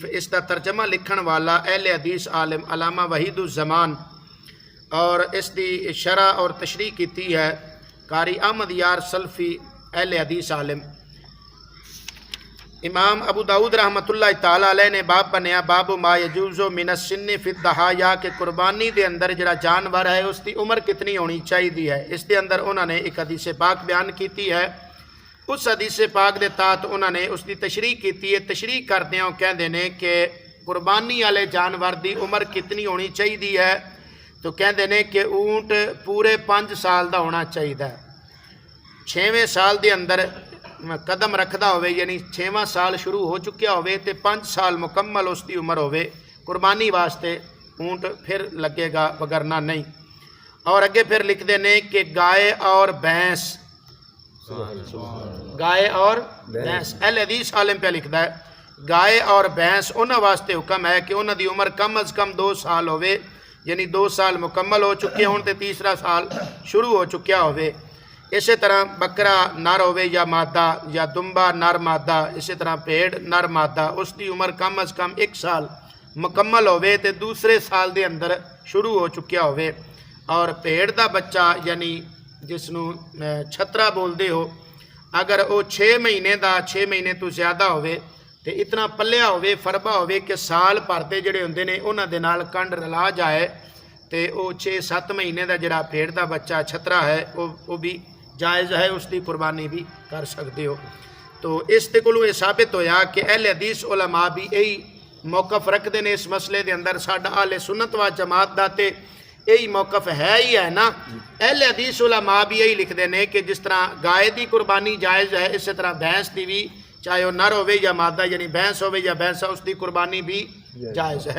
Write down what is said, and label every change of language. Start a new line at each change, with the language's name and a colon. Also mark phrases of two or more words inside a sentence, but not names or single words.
Punjabi: اس دا ترجمہ لکھن والا اہل حدیث عالم علامہ وحید الزمان، اور اس دی شرح اور تشریح کیتی ہے قاری احمد یار سلفی اہل حدیث عالم. امام ابو داؤد رحمۃ اللہ تعالی علیہ نے باب بنیا
Arabic: باب ما یجوز من السن فی الضحایا،
Punjabi: کہ قربانی دے اندر جڑا جانور ہے اس دی عمر کتنی ہونی چاہیے ہے. اس دے اندر انہوں نے ایک حدیث پاک بیان کیتی ہے، اس حدیث پاک دے تحت انہوں نے اس دی تشریح کیتی ہے. تشریح کردے ہوں کہندے نے کہ قربانی والے جانور دی عمر کتنی ہونی چاہیے ہے، تو کہندے نے کہ اونٹ پورے 5 سال دا ہونا چاہیے ہے. 6ویں سال دے اندر قدم رکھدا ہوئے، یعنی 6واں سال شروع ہو چکیا ہوئے تے 5 سال مکمل اس دی عمر ہوئے، قربانی واسطے اونٹ پھر لگے گا، وگرنہ نہیں. اور اگے پھر لکھ دے نے کہ گائے اور بھینس، گائے اور بھینس، اہل حدیث عالم پہ لکھدا ہے گائے اور بھینس انہاں واسطے حکم ہے کہ انہاں دی عمر کم از کم 2 سال ہوئے، یعنی 2 سال مکمل ہو چکے ہون تے تیسرا سال شروع ہو چکیا ہوئے. اسی طرح بکرا نر ہوئے یا مادہ، یا دمبا نر مادہ، اسی طرح بھیڑ نر مادہ، اس دی عمر کم از کم 1 سال ਮੁਕੰਮਲ ਹੋਵੇ ਤੇ ਦੂਸਰੇ ਸਾਲ ਦੇ ਅੰਦਰ ਸ਼ੁਰੂ ਹੋ ਚੁੱਕਿਆ ਹੋਵੇ। ਔਰ ਭੇਡ ਦਾ ਬੱਚਾ ਯਾਨੀ ਜਿਸ ਨੂੰ ਛਤਰਾ ਬੋਲਦੇ ਹੋ, ਅਗਰ ਉਹ 6 ਮਹੀਨੇ ਦਾ 6 ਮਹੀਨੇ ਤੋਂ ਜ਼ਿਆਦਾ ਹੋਵੇ ਤੇ ਇਤਨਾ ਪੱਲਿਆ ਹੋਵੇ, ਫਰਬਾ ਹੋਵੇ ਕਿ ਸਾਲ ਭਰ ਦੇ ਜਿਹੜੇ ਹੁੰਦੇ ਨੇ ਉਹਨਾਂ ਦੇ ਨਾਲ ਕੰਡ ਰਲਾ ਜਾਏ, ਤੇ ਉਹ 6-7 ਮਹੀਨੇ ਦਾ ਜਿਹੜਾ ਭੇਡ ਦਾ ਬੱਚਾ ਛਤਰਾ ਹੈ ਉਹ ਵੀ ਜਾਇਜ਼ ਹੈ, ਉਸ ਦੀ ਕੁਰਬਾਨੀ ਵੀ ਕਰ ਸਕਦੇ ਹੋ। تو اس دے کولوں یہ ثابت ہویا کہ اہل حدیث علماء
Urdu: بھی یہی موقف رکھتے ہیں اس مسئلے
Punjabi: دے اندر۔ ساڈا اہل سنت و جماعت دا تے یہی موقف ہے ہی ہے نا۔
Urdu: اہل حدیث علماء بھی یہی لکھتے ہیں
Punjabi: کہ جس طرح گائے دی قربانی جائز ہے، اسی طرح بھینس دی بھی، چاہے وہ نر ہوئے یا مادہ یعنی بھینس ہوئے یا بھینسا، اس دی قربانی بھی جائز ہے۔